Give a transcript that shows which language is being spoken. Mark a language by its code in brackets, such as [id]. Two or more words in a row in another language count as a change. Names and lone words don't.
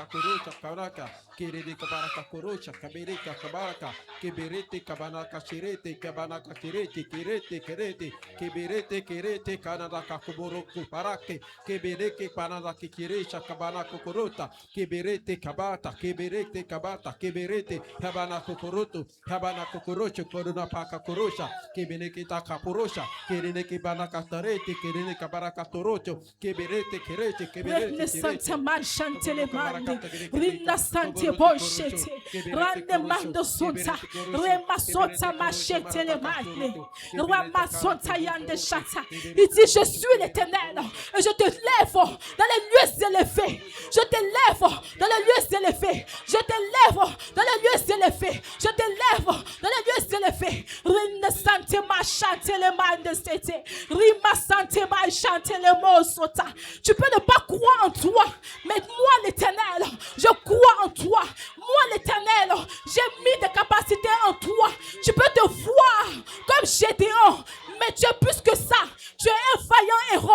[fr] kurucha karaka kireke baraka kurucha kabireka kabaraka kibirete kabanaka shirete kabanaka kirete kibirete kanadaka kuburuku barake kibireke banaka kiresha kabanaka kuruta kibirete kabata kibirete kabanaka kurutu kabanaka kuruchu koruna paka kurusha kibireke takapurusha kireke banaka tarete Rene kabaraka torocho, keberete kerete, Rene sante manchante le mande, Rina sante bochete, Rande mando sonta, Rema sonta machete le mande, Rama sonta yande chata. Il dit, je suis l'Éternel, et je te lève dans les lieux élevés, je te lève dans les lieux élevés, je te lève dans les lieux élevés, je te lève dans les lieux élevés. Rine sante machante le mande sete, Rima sante chanter les mots sota. Tu peux ne pas croire en toi, mais moi l'Éternel, je crois en toi. Moi l'Éternel, j'ai mis des capacités en toi. Tu peux te voir comme Gédéon, mais tu es plus que ça. Tu es un vaillant héros.